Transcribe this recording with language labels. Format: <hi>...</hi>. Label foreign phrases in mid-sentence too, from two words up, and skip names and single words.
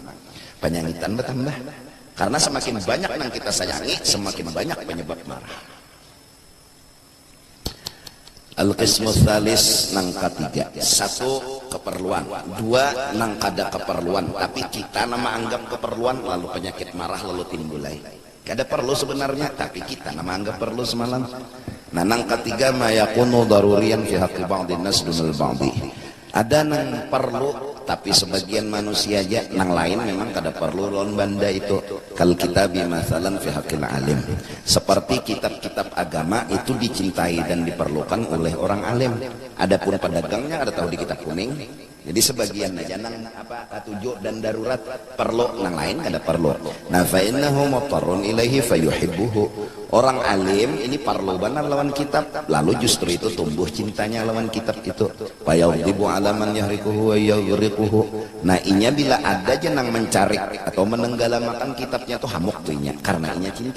<bjn>Penyangitan bertambah karena semakin banyak yang kita sayangi semakin banyak penyebab marah.</bjn> <ar>القسم الثالث</ar> <bjn>nang katiga, satu keperluan, dua nang kada keperluan tapi kita nama anggap keperluan lalu penyakit marah lalu timbulai. Kada perlu sebenarnya tapi kita nama anggap perlu semalam. Nah nang ketiga</bjn> <ar>ما يكون ضروريا في حق بعض الناس دون البعض.</ar> <bjn>Ada nang perlu tapi sebagian manusia aja, nang lain memang kada perlu lawan banda itu.</bjn> <ar>كالكتاب مثلا في حق العالم,</ar> <id>seperti kitab-kitab agama itu dicintai dan diperlukan oleh orang alim.</id> <bjn>Adapun pedagangnya ada tahu di kitab kuning, jadi sebagian aja nang apa katujuh dan darurat perlu, nang lain kada perlu.</bjn> <ar>Nah فإنه مضطر إليه فيحبه.</ar> <bjn>Orang alim ini perlu benar lawan kitab, lalu justru itu tumbuh cintanya lawan kitab itu.</bjn> <ar>فيغضب على من يحرقه ويغرقه.</ar> <bjn>Nah inya bila ada aja nang mencari atau menenggalamakan kitabnya tuh hamuk tuh inya karena inya cinta.</bjn>